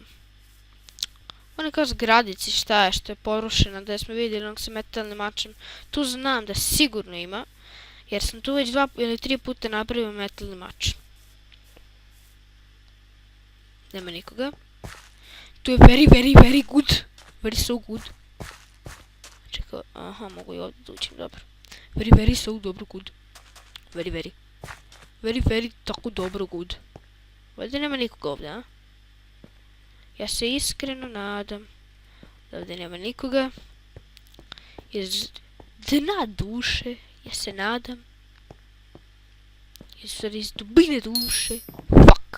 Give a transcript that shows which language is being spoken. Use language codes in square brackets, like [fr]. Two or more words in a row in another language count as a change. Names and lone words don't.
[bs] One kao zgradici šta je što je porušena, da smo vidjeli onog sa metalnim mačem. Tu znam da sigurno ima. Jer sam tu već 2 ili 3 puta napravio metalni mač. Nema nikoga. Tu je [en] very good. Very so good. [bs] Čekaj, aha, mogu i ovdje da uđem, dobro. [en] Very so dobro good. Very [bs] tako dobro [en] good. [bs] Ovdje nema nikoga ovdje, a? Ja se iskreno nadam da ovdje nema nikoga. Iz dna duše, ja se nadam. Iz dubine duše. Fuck.